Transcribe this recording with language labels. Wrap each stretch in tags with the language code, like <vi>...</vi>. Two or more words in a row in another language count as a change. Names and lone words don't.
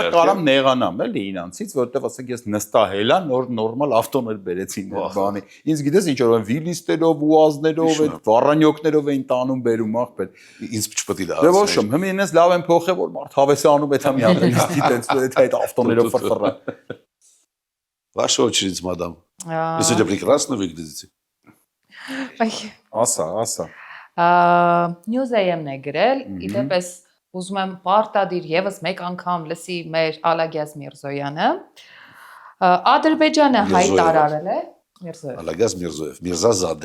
<hy>Ես մտ կարամ նեղանամ էլի իրանցից, որովհետև ասենք ես նստահելա նորմալ ավտոներ բերեցին բանի։ Ինձ գիտես ինչ որ վիլիստերով, ուազներով, այդ վառանյոկներով էին տանում բերում ախպեր։ Ինձ չպետք է դա։ Դե ոչ ոմ, հիմնես լավ են փոխե որ մարդ հավեսը անում է, դա մի հատ լիստի տենց այդ ավտոներով ֆրֆռա։</hy> <ru>Ваша очередь, мадам. Если это прекрасно выглядите.</ru> <hy>Ասա։ Նյուզեյեմն է գրել, իդեպս ուզում եմ պարտադիր եւս մեկ անգամ լսի մեր Ալագյազ Միրզոյանը։ Ադրբեջանը հայտարարել է Միրզոև։ Ալագյազ Միրզոև, Միրզազադե։</hy>